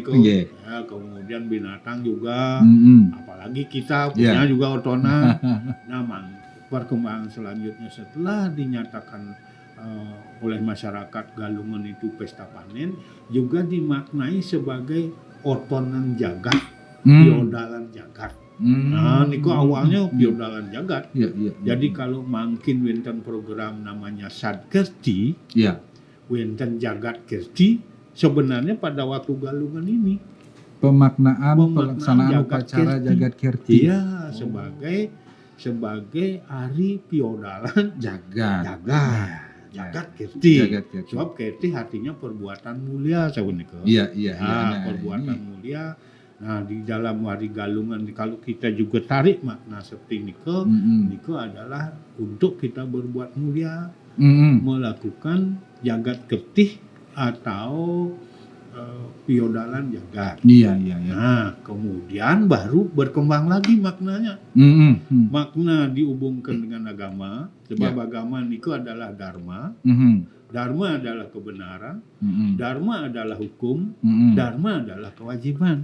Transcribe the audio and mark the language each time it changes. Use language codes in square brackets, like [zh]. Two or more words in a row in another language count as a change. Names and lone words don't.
[id] Iya. ya, kemudian binatang juga. Mm-mm. Apalagi kita punya Ya. juga otonan. Nah, perkembangan selanjutnya setelah dinyatakan oleh masyarakat Galungan itu pesta panen, juga dimaknai sebagai otonan jagat, piodalan jagat. Nah, niku awalnya piodalan jagat. Iya. Jadi kalau makin wenten program namanya Sadkerti, Iya. wenten jagat kerti, sebenarnya pada waktu Galungan ini Pemaknaan pelaksanaan Jagat upacara Kirti. Jagat Kirti. Iya, sebagai hari piodalan Jagat. jagat kerti. Jagat Kirti. Sebab kerti artinya perbuatan mulia sebenarnya. Iya. Nah, Nah, perbuatan ini. mulia. Nah, di dalam hari Galungan kalau kita juga tarik makna seperti niko, Mm-mm. niko adalah untuk kita berbuat mulia, Mm-mm. melakukan jagat ketih atau piodalan jagat. Iya. Nah, kemudian baru berkembang lagi maknanya. Mm-mm. Makna dihubungkan dengan agama, sebab Ya. agama niku adalah dharma. Mm-mm. Dharma adalah kebenaran, Mm-mm. dharma adalah hukum, Mm-mm. dharma adalah kewajiban.